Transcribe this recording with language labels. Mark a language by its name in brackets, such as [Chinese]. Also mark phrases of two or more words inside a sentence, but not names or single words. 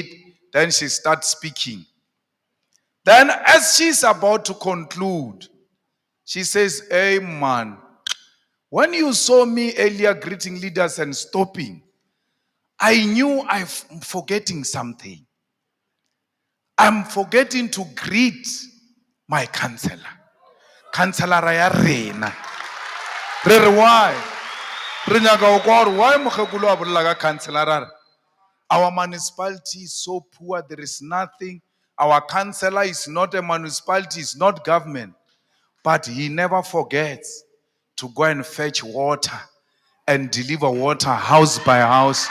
[English] Then she starts speaking. Then as she's about to conclude, she says, hey man, when you saw me earlier greeting leaders and stopping, I knew I'm forgetting something. I'm forgetting to greet my counselor. [Northern Sotho] Counselor ya rena. Re re why? Re nyaka go gore why mogekolo a bolela ka counselor? [English] Our municipality is so poor, there is nothing. Our councillor is not a municipality, it's not government. But he never forgets to go and fetch water and deliver water house by house.